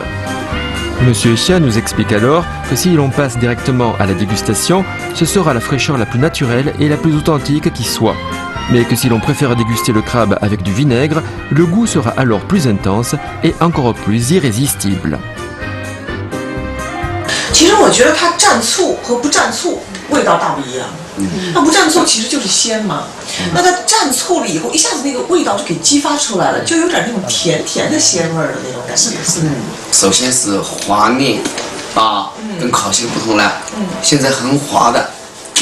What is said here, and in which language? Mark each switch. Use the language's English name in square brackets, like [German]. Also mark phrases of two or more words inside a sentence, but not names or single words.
[French] Monsieur Xia nous explique alors que si l'on passe directement à la dégustation, ce sera la fraîcheur la plus naturelle et la plus authentique qui soit. Mais que si l'on préfère déguster le crabe avec du vinaigre, le goût sera alors plus intense et encore plus irrésistible. [Chinese] 其实我觉得它蘸醋和不蘸醋味道大不一样。那不蘸醋其实就是鲜嘛，那它蘸醋了以后，一下子那个味道就给激发出来了，就有点那种甜甜的鲜味儿的那种感觉。首先是滑面，跟烤蟹不同了，现在很滑的，